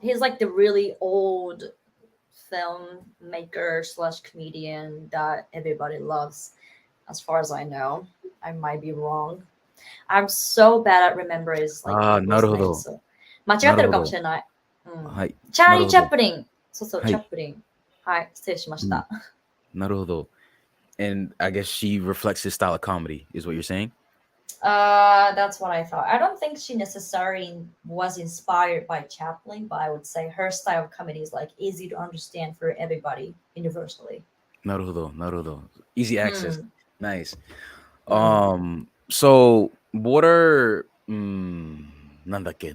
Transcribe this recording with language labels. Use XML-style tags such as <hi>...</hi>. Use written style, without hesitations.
<en>He's like the really old filmmaker / comedian that everybody loves, as far as I know. I might be wrong. I'm so bad at remembering like</en> <ja>なるほど。間違ってるかもしれない。はい。チャーリー・チャップリン。そう、チャップリン。はい、失礼しました。なるほど。</ja> <en>And I guess she reflects his style of comedy, is what you're saying? That's what I thought. I don't think she necessarily was inspired by Chaplin, but I would say her style of comedy is like easy to understand for everybody universally.</en> <ja>なるほど。</ja> <en>Easy access. Nice. So what are</en> <ja>なんだっけいい</ja>